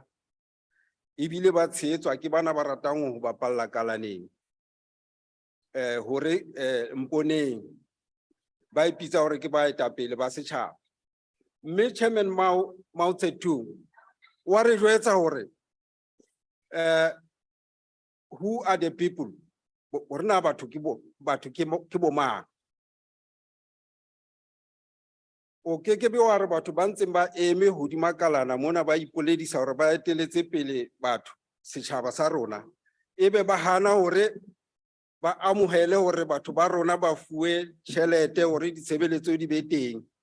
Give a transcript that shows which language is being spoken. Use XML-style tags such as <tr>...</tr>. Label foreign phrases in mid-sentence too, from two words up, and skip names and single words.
<st>Ebile ba tshehetswa ke bana ba ratang ho bapalla kalaneng. Hore mponeng ba ipitsa hore ke baetapele ba setjhaba. Mme Chairman Mao Tse-tung wa re jwetsa hore</st> <en>who are the people?</en> <st>Rona batho ke bo mang? O kekebe wa re batho ba ntseng ba eme hodima kalana mona ba ipoledisa hore ba eteletse pele batho setjhaba sa rona. Ebe ba hana hore ba amohele hore batho ba rona ba fuwe tjhelete hore ditshebeletso di be teng.</st>